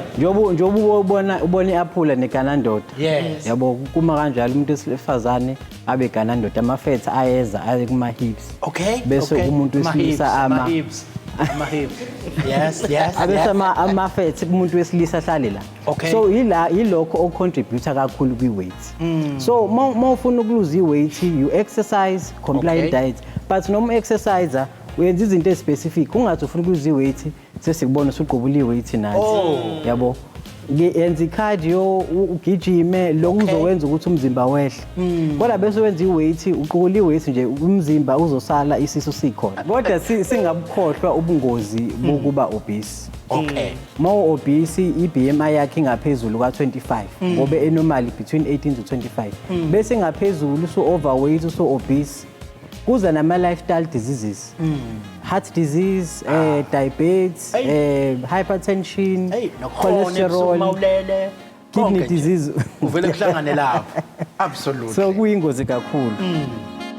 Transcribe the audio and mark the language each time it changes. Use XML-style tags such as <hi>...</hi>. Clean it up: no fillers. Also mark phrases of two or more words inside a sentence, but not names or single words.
<zu>Njoba ubona iaphula neganandoda. Yabo kuma kanjalo umuntu wesifazane abe ganandoda amafetha ayeza aye kuma hips. Okay. Bese umuntu wesilisa ama hips. Yes. Abese amafetha umuntu wesilisa ahlale la. So yilokho ocontributor kakhulu kwi-weight.</zu> <en>So</en> <zu>mawufuna ukuluza i-weight</zu> <en>you exercise, compliant diet.</en> <zu>But noma exerciser uyenza izinto specific ungathi ufuna ukuluza i-weight sesikubona usuqobula i-weight nathi. Yabo. Yenza cardio ugijime lokho uzokwenza ukuthi umzimba wehle. Kodwa bese wenza i-weight uqukula i-weight nje umzimba uzosala isisu sikhona. Kodwa singabukhohlwa ubungozi bokuba obese. Okay.</zu> <en>More obese</en> <zu>i-BMI yakhe ingaphezulu ka25 ngoba enormally</zu> <en>between 18 to 25.</en> <zu>Bese ngaphezulu</zu> <en>so overweight so obese</en> <zu>kuza nama</zu> <en>lifestyle diseases. Heart disease, diabetes, hypertension, cholesterol, kidney disease.</en> <zu>Uvele kuhlangane lapho. Absolutely. So kuyingozi kakhulu.</zu>